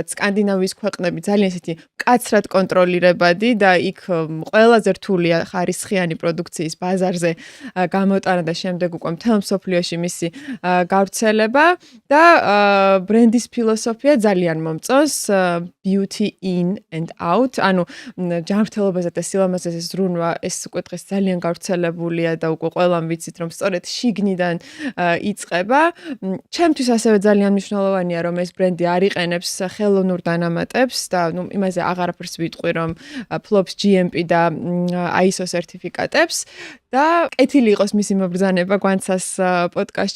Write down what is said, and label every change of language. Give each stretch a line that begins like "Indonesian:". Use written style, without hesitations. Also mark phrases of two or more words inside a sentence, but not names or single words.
Georgian: სკანდინავიის ქვეყნები ძალიან ისეთი მკაცრად კონტროლირებადი და იქ ყველაზე რთულია ხარისხიანი პროდუქციის ბაზარზე გამოტანა და შემდეგ უკვე მთელ მსოფლიოში მისი გავრცელება და ბრენდის ფილოსოფია ძალიან მომწონს
English: beauty in and out,
Georgian: ანუ ჯანმრთელობაზე და სილამაზეზე ზრუნვა ეს უკვე დღეს ძალიან გავრცელებულია და უკვე ყველამ ვიცით რომ სწორედ შიგნიდან იწყება. ჩემთვის ასევე ძალიან მნიშვნელოვანია რომ ეს ბრენდი არ იყენებს ხელოვნურ დანამატებს და იმაზე აღარაფერს ვიტყვი რომ ფლობს GMP და ISO სერტიფიკატებს და კეთილი იყოს მისი მობრძანება გვანცას პოდკასტში.